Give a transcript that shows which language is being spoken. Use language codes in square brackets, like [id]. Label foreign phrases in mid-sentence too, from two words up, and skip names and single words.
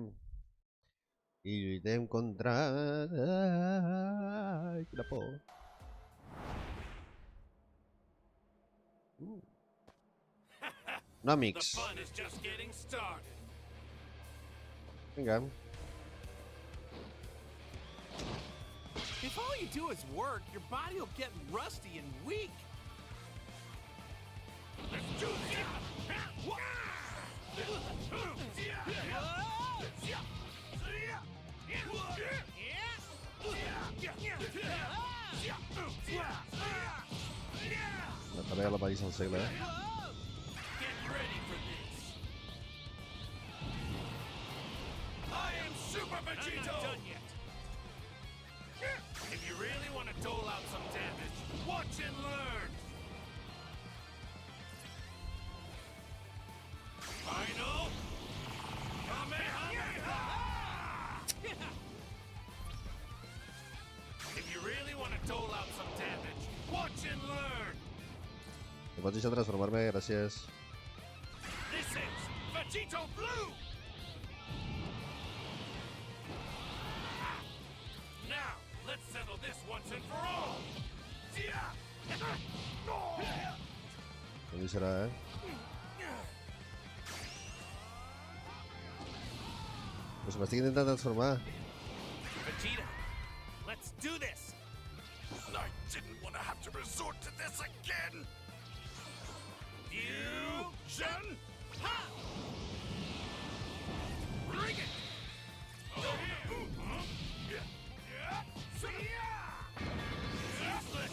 [ca] I lluitem contra... Ai, quina por. No, amics. Vinga. [en] If all you do is work, your body will get rusty and weak. Let's do La tarea la país al segle, eh? Get ready for this. I am Super Vegito. I'm not done yet. If you really want to dole out some damage, watch and learn. Final Kamehameha! If you really want to dole out some damage, watch and learn. [ca] Me pots deixar transformar-me, gràcies. [en] This is Vegito Blue. Now, let's settle this once and for all. [ca] No hi serà, eh? Pues m'estic intentant transformar. [en] Vegeta, let's do this. I didn't want to have to resort to this again. Fusion! Ha! Bring it! Useless!